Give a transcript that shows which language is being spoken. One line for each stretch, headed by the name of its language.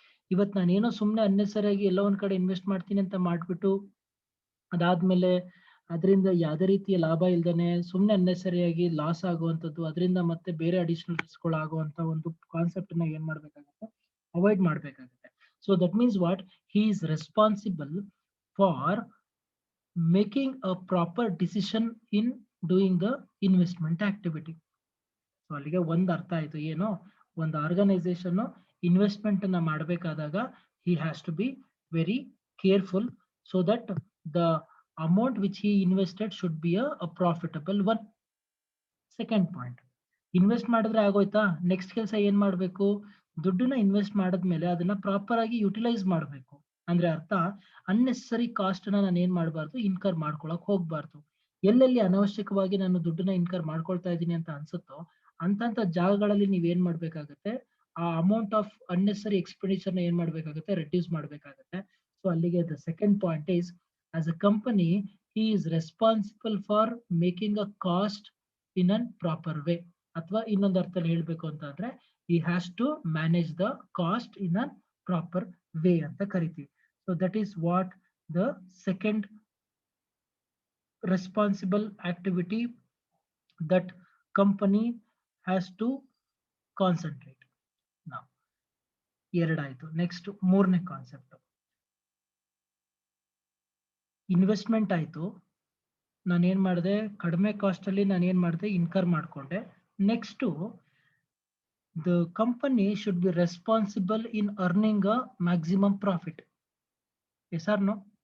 Kannada: ಇವತ್ತು ನಾನೇನೋ ಸುಮ್ನೆ ಅನ್ನೆಸರಿಯಾಗಿ ಎಲ್ಲೋ ಒಂದ್ ಕಡೆ ಇನ್ವೆಸ್ಟ್ ಮಾಡ್ತೀನಿ ಅಂತ ಮಾಡ್ಬಿಟ್ಟು ಅದಾದ್ಮೇಲೆ ಅದರಿಂದ ಯಾವುದೇ ರೀತಿಯ ಲಾಭ ಇಲ್ದೇನೆ ಸುಮ್ನೆ ಅನ್ನೆಸರಿಯಾಗಿ ಲಾಸ್ ಆಗುವಂತದ್ದು, ಅದರಿಂದ ಮತ್ತೆ ಬೇರೆ ಅಡಿಷನಲ್ ರಿಸ್ಕ್ ಗಳು ಆಗುವಂತ ಒಂದು ಕಾನ್ಸೆಪ್ಟ್ ನ ಏನ್ ಮಾಡ್ಬೇಕಾಗುತ್ತೆ, ಅವಾಯ್ಡ್ ಮಾಡ್ಬೇಕಾಗುತ್ತೆ.
English: So that means what, he is responsible for making a proper decision in doing the investment activity.
Kannada: So ಅಲ್ಲಿಗೆ ಒಂದ್ ಅರ್ಥ ಆಯ್ತು, ಏನು, ಒಂದು ಆರ್ಗನೈಸೇಷನ್ ಇನ್ವೆಸ್ಟ್ಮೆಂಟ್ ಅನ್ನ ಮಾಡಬೇಕಾದಾಗ
English: he has to be very careful so that the amount which he invested should be a profitable one.
Kannada: Second point, invest ಮಾಡಿದ್ರೆ ಆಗೋಯ್ತಾ, next ಕೆಲಸ ಏನ್ ಮಾಡ್ಬೇಕು, ದುಡ್ಡನ್ನ ಇನ್ವೆಸ್ಟ್ ಮಾಡಿದ್ಮೇಲೆ ಅದನ್ನ ಪ್ರಾಪರ್ ಆಗಿ ಯುಟಿಲೈಸ್ ಮಾಡ್ಬೇಕು. ಅಂದ್ರೆ ಅರ್ಥ, ಅನ್ನೆಸರಿ ಕಾಸ್ಟ್ ನ ನಾನು ಏನ್ ಮಾಡಬಾರ್ದು, ಇನ್ಕರ್ ಮಾಡ್ಕೊಳಕ್ ಹೋಗ್ಬಾರ್ದು. ಎಲ್ಲೆಲ್ಲಿ ಅನವಶ್ಯಕವಾಗಿ ನಾನು ದುಡ್ಡನ್ನ ಇನ್ಕರ್ ಮಾಡ್ಕೊಳ್ತಾ ಇದ್ದೀನಿ ಅಂತ ಅನ್ಸುತ್ತೋ ಅಂತ ಜಾಗಗಳಲ್ಲಿ ನೀವ್ ಏನ್ ಮಾಡ್ಬೇಕಾಗತ್ತೆ, ಆ ಅಮೌಂಟ್ ಆಫ್ ಅನ್ನೆಸರಿ ಎಕ್ಸ್ಪೆಂಡಿಚರ್ ನ ಏನ್ ಮಾಡ್ಬೇಕಾಗುತ್ತೆ, ರೆಡ್ಯೂಸ್ ಮಾಡ್ಬೇಕಾಗತ್ತೆ. ಸೊ ಅಲ್ಲಿಗೆ
English: The second point is, as a company he is responsible for making a cost in an proper way.
Kannada: ಅಥವಾ ಇನ್ನೊಂದು ಅರ್ಥದಲ್ಲಿ ಹೇಳ್ಬೇಕು ಅಂತ ಅಂದ್ರೆ,
English: he has to manage the cost in a proper way
Kannada: ಅಂತ ಕರಿತೀವಿ.
English: So that is what the second responsible activity that company has to concentrate.
Kannada: Now, ಎರಡಾಯ್ತು. Next ಮೂರನೇ concept, investment ಆಯ್ತು, ನಾನೇನ್ ಮಾಡಿದೆ, ಕಡಿಮೆ ಕಾಸ್ಟ್ ಅಲ್ಲಿ ನಾನೇನ್ ಮಾಡಿದೆ, ಇನ್ಕರ್ ಮಾಡ್ಕೊಂಡೆ.
English: Next the company should be responsible in earning a maximum profit. Yes or no?